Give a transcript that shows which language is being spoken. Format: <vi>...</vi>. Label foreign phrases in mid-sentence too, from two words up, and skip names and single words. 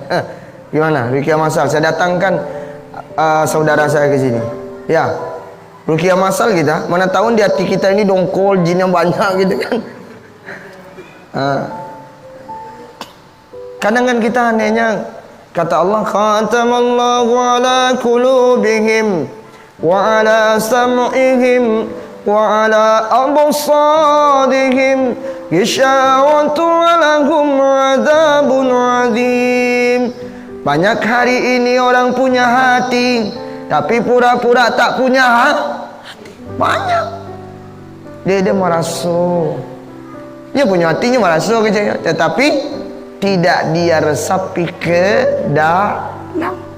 <id>Gimana ruqyah masal? Saya datangkan saudara saya ke sini. Ya, ruqyah masal kita. Mana tahu di hati kita ini dongkol, jin yang banyak gitu kan. Kadang kan kita anehnya, kata Allah,</id> <ar>ختم الله على قلوبهم وعلى سمعهم وعلى أبصارهم غشاوة ولهم عذاب عظيم.</ar> <id>Banyak hari ini orang punya hati tapi pura-pura tak punya hati. Banyak. Dia merasa dia punya hatinya merasa kecil, tetapi tidak dia resapi ke dalam.</id>